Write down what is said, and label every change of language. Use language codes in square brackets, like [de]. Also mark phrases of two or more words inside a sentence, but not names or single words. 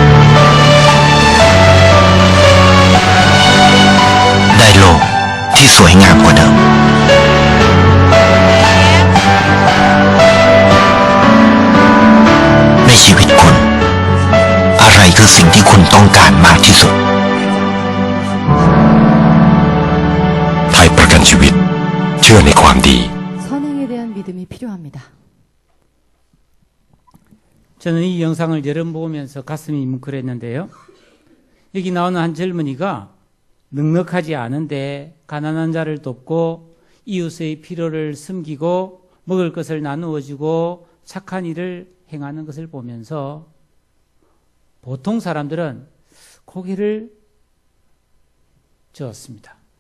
[th] ได้โลกที่สวยงามกว่าเดิมในชีวิตคุณอะไรคือสิ่งที่คุณต้องการมากที่สุดไทยประกันชีวิตเชื่อในความดี [ko] 선행에 대한 믿음이 필요합니다. 저는 이 영상을 여러 번 보면서 가슴이 뭉클했는데요. 여기 나오는 한 젊은이가 넉넉하지 않은데 가난한 자를 돕고 이웃의 필요를 섬기고 먹을 것을 나누어주고 착한 일을 행하는 것을 보면서 보통 사람들은 고개를 저었습니다.